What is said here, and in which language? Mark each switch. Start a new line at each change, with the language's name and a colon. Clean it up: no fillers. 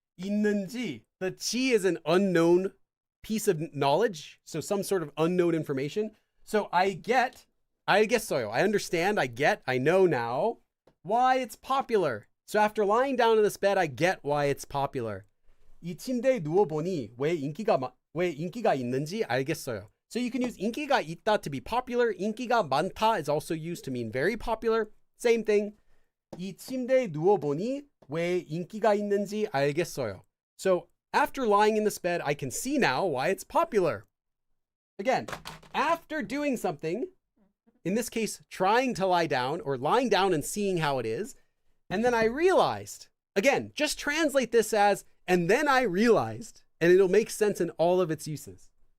English: 있는지, the 지 is an unknown piece of knowledge, so some sort of unknown information. So I 알겠어요. I understand, I know now why it's popular. So after lying down in this bed, I get why it's popular.
Korean: 이 침대에 누워보니 왜 인기가 있는지 알겠어요.
English: So you can use
Korean: 인기가 있다
English: to be popular.
Korean: 인기가 많다
English: is also used to mean very popular. Same thing.
Korean: 이 침대에 누워보니 왜 인기가 있는지 알겠어요.
English: So after lying in this bed, I can see now why it's popular. Again, after doing something, in this case, trying to lie down or lying down and seeing how it is, and then I realized, again, just translate this as, and then I realized, and it'll make sense in all of its uses.